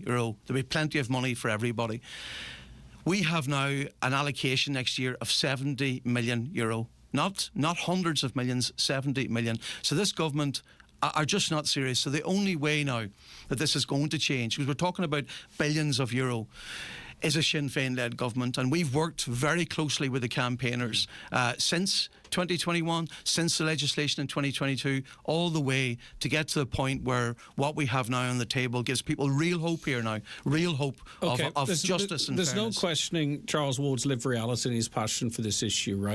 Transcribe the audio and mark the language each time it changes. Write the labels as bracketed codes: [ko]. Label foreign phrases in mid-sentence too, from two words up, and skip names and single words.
[en] There'll be plenty of money for everybody. We have now an allocation next year of €70 million. Not hundreds of millions, 70 million. So this government are just not serious. So the only way now that this is going to change, because we're talking about billions of euro, is a Sinn Féin-led government, and we've worked very closely with the campaigners since 2021, since the legislation in 2022, all the way to get to the point where what we have now on the table gives people real hope here now, real hope of justice and There's fairness. no questioning Charles Ward's lived reality and his passion for this issue, right?